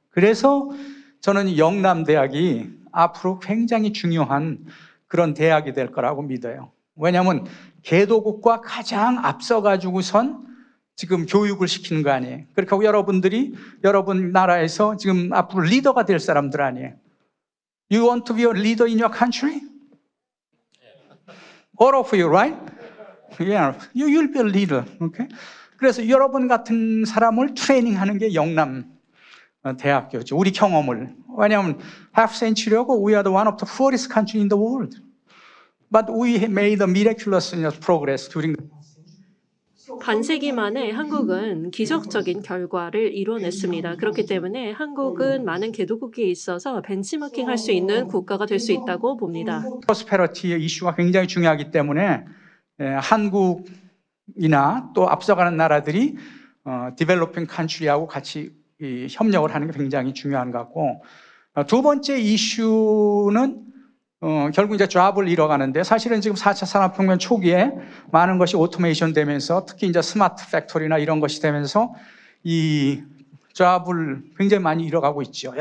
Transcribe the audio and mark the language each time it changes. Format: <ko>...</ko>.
<ko>그래서 저는 영남대학이 앞으로 굉장히 중요한 그런 대학이 될 거라고 믿어요. 왜냐하면 개도국과 가장 앞서가지고선 지금 교육을 시키는 거 아니에요. 그러니까 여러분들이 여러분 나라에서 지금 앞으로 리더가 될 사람들 아니에요.</ko> <en>You want to be a leader in your country? All of you, right? Yeah, you'll be a leader. Okay?</en> <ko>그래서 여러분 같은 사람을 트레이닝하는 게 영남 대학교죠. 우리 경험을. 왜냐하면</ko> <en>half century고 we are the one of the poorest country in the world. But we made a miraculous progress during the</en> <ko>반세기 만에 한국은 기적적인 결과를 이뤄냈습니다. 그렇기 때문에 한국은 많은 개도국에 있어서 벤치마킹 할 수 있는 국가가 될 수 있다고 봅니다. 프로스페러티의 이슈가 굉장히 중요하기 때문에 한국이나 또 앞서가는 나라들이 디벨로핑 컨트리하고 같이 협력을 하는 게 굉장히 중요한 것 같고 두 번째 이슈는 결국 이제 잡을 잃어가는데 사실은 지금 4차 산업혁명 초기에 많은 것이 오토메이션 되면서 특히 이제 스마트 팩토리나 이런 것이 되면서 이 잡을 굉장히 많이 잃어가고 있죠.</ko>